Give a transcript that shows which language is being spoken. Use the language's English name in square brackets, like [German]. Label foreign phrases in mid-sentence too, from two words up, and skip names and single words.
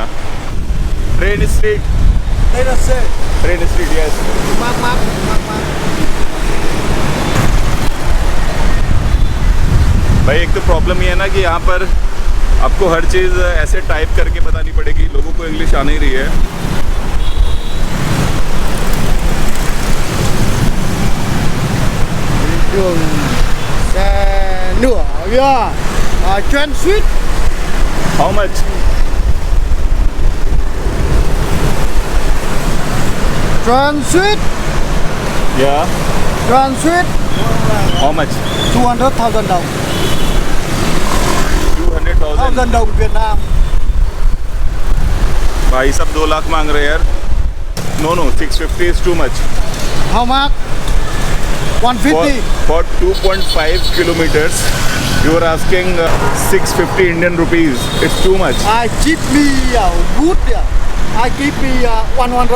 [English] Train Street, Train Street, yes. [Hindi] भाई एक तो प्रॉब्लम ये है ना कि यहाँ पर आपको हर चीज़ ऐसे टाइप करके बतानी पड़ेगी, लोगों को इंग्लिश आ नहीं रही है। [Vietnamese] đường xe lửa Transit. [English] How much? Transit. Yeah. Transit. How much? [Vietnamese] 200,000 đồng. 200,000 đồng Việt Nam. [Hindi] भाई सब 2 लाख मांग रहे हैं यार। [English] No, 650 is too much. How much? 150. For 2.5 kilometers, you are asking 650 Indian rupees. It's too much. I keep me good. I keep me 100.